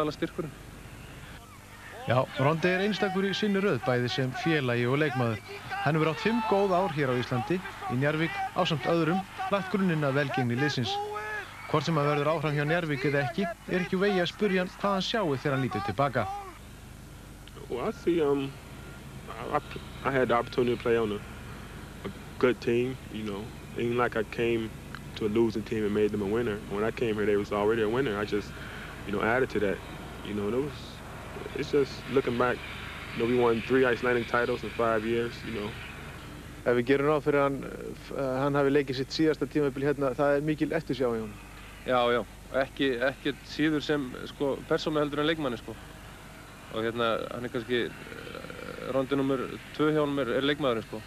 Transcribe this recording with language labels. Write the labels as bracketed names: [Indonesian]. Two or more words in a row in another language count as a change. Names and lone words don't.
[Icelandic] Það er náttúrulega aðalega styrkurinn. Já, Rondi einstakur í sinni röð, bæði sem félagi og leikmaður. Hann hefur átt 5 góð ár hér á Íslandi, í Njarðvík, ásamt öðrum, lagt grunninn að velgengni liðsins. Hvort sem hann verður áfram hjá Njarðvík eða ekki í vegi að spyrja hann hvað hann sjái þegar hann lítur tilbaka. [English] Well, I see, I had the opportunity to play on a good team, you know. It ain't like I came to a losing team and made them a winner. When I came here, they was already a winner. I just, you know, added to that. You know, it's just looking back, you know, we won 3 Icelandic titles in 5 years, you know. [Icelandic] Ef við gerum ráð fyrir hann hafi leikið sitt síðasta tímabil hérna, það mikil eftirsjá í honum. Já, ekkert síður sem sko persónu heldur en leikmanni sko. Og hérna hann kannski Rondi nummer 2 hjá honum leikmaðurinn sko.